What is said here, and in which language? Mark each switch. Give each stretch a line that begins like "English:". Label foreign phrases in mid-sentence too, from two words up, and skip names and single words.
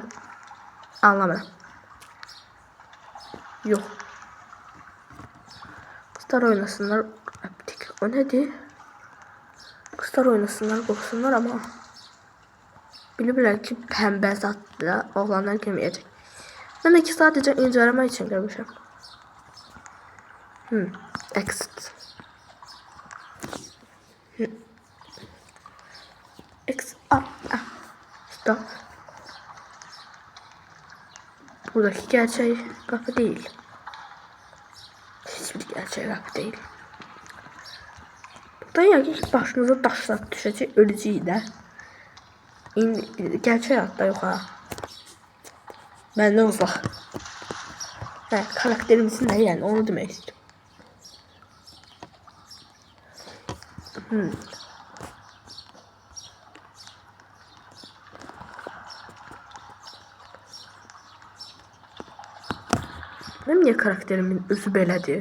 Azerbaijani: Anlamıram. Yox. Qızlar oynasınlar. O nədir? Qızlar oynasınlar, qorxsunlar amma bilirlər ki pəmbə zaddır, oğlanlar girməyəcək. Mən də ki sadəcə incələmək üçün görmüşəm.
English: Exit. Exit. Stop.
Turkish: Buradaki gerçek kapı değil. Hiçbir gerçek kapı değil.
Azerbaijani: Burada yəqin ki başınıza daşlar düşəcək, öləcək də. Gerçək hayatta yox ha. Məndən uzaq. Hə, karakterimizin nə yəni onu demək istəyirəm. Mənim niyə karakterimin özü belədir?